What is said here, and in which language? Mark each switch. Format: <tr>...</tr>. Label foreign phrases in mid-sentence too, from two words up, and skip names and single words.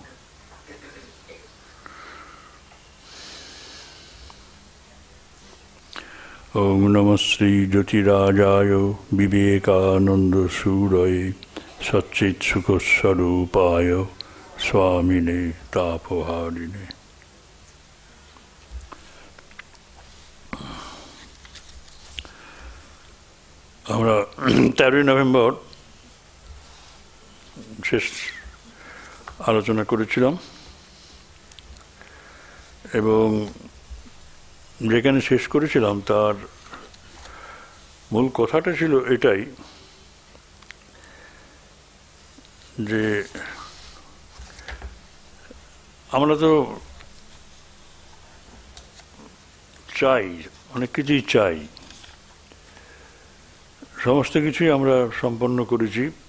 <sa>ओम नमः श्री ज्योतिराजाय विवेकानंद सूरये सच्चित् सुख स्वरूपाय स्वामिने तापहारिणे।</sa> <bn>আমরা 13 নভেম্বর শেষ আলোচনা করেছিলাম এবং যেখানে শেষ করেছিলাম তার মূল কথাটা ছিল এটাই যে আমরা তো চাই, অনেক কিছুই চাই, সমস্ত কিছুই আমরা সম্পন্ন করেছি,</bn>